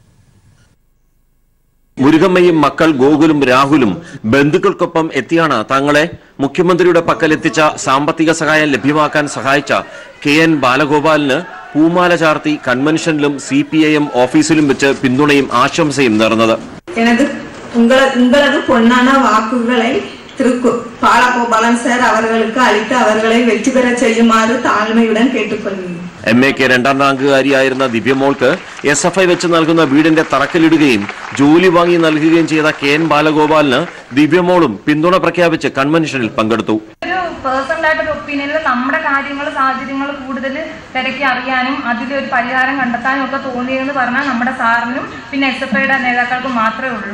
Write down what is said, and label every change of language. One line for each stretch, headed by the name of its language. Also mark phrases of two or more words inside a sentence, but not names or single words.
Malayalam: മുരുകമ്മയും മക്കൾ ഗോകുലും രാഹുലും ബന്ധുക്കൾക്കൊപ്പം എത്തിയാണ് തങ്ങളെ മുഖ്യമന്ത്രിയുടെ പക്കലെത്തിച്ച സാമ്പത്തിക സഹായം ലഭ്യമാക്കാൻ സഹായിച്ച KN ബാലഗോപാലിന് പൂമാല ചാർത്തി കൺവെൻഷനിലും CPIM ഓഫീസിലും വെച്ച് പിന്തുണയും ആശംസയും നേർന്നത്.
Tamil: உங்களது பொன்னான வாக்குகளை பாலகோபாலன் சார் அவர்களுக்கு அளித்து அவர்களை வெற்றி பெற செய்யுமாறு தாழ்மையுடன் கேட்டுக்கொள்கிறேன்.
Malayalam: MAK 2ാം റാങ്കുകാരിയായിരുന്ന ദിവ്യമോൾക്ക് SFI വെച്ച് നൽകുന്ന വീടിന്റെ തറക്കല്ലിടുകയും ജോലി വാങ്ങി നൽകുകയും ചെയ്ത KN ബാലഗോപാലിന് ദിവ്യമോളും പിന്തുണ പ്രഖ്യാപിച്ച് കൺവെൻഷനിൽ പങ്കെടുത്തു. പേഴ്സണലായിട്ടൊരു ഒപ്പീനിയനിൽ നമ്മുടെ കാര്യങ്ങൾ സാഹചര്യങ്ങൾ കൂടുതൽ തിരക്കി അറിയാനും അതിലൊരു പരിഹാരം കണ്ടെത്താനും ഒക്കെ തോന്നിയെന്ന് പറഞ്ഞാൽ നമ്മുടെ സാറിനും പിന്നെ SFIയുടെ നേതാക്കൾക്കും മാത്രമേ ഉള്ളൂ.